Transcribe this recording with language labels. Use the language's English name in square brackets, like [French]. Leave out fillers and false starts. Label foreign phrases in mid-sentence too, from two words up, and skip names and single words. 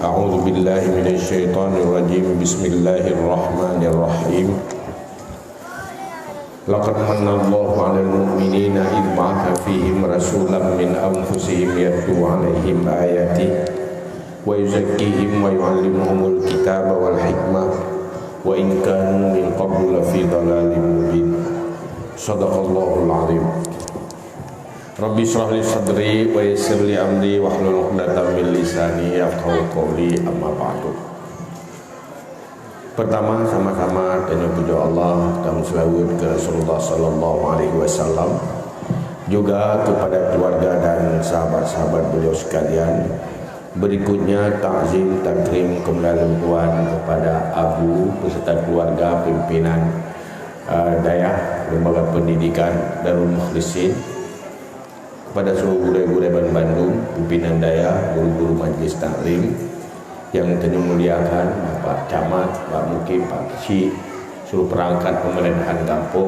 [Arabic] أعوذ بالله من الشيطان الرجيم بسم الله الرحمن الرحيم. لقد من الله على المؤمنين إذ بعث فيهم رسولا من أنفسهم يتلو عليهم آياته ويزكيهم ويعلمهم الكتاب والحكمة وإن كانوا من قبل لفي ضلال مبين. صدق الله العظيم. رب اشرح لي صدري ويسر لي أمري واحلل عقدة من لساني يفقهوا قولي أما بعد. [Indonesian] Pertama, sama-sama tanya puja Allah dan selawat ke Rasulullah [Arabic] صلى الله عليه وسلم, [Indonesian] juga kepada keluarga dan sahabat-sahabat beliau sekalian. Berikutnya takzim takrim kemuliaan Tuhan kepada Abu beserta keluarga pimpinan Dayah Lembaga Pendidikan Darul Mukhlisin, kepada seluruh guru-guru Bandung, pimpinan Dayah, guru-guru Majlis Taklim yang tentu muliakan Bapak Camat, Pak Mukim, Pak Kisi, seluruh perangkat pemerintahan kampung.